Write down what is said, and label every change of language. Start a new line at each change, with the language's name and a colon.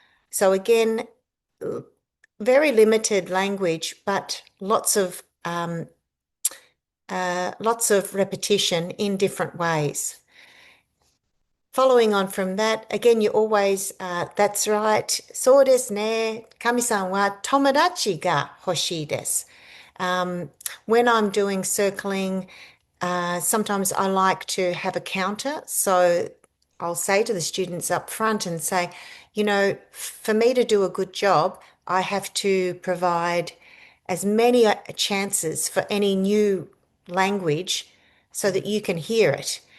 English: So again, very limited language, but lots of repetition in different ways. Following on from that, again, you always, that's right.
Japanese: そうですね。神さんは友達が欲しいです。
English: When I'm doing circling, sometimes I like to have a counter. So I'll say to the students up front and say, for me to do a good job, I have to provide as many chances for any new language so that you can hear it.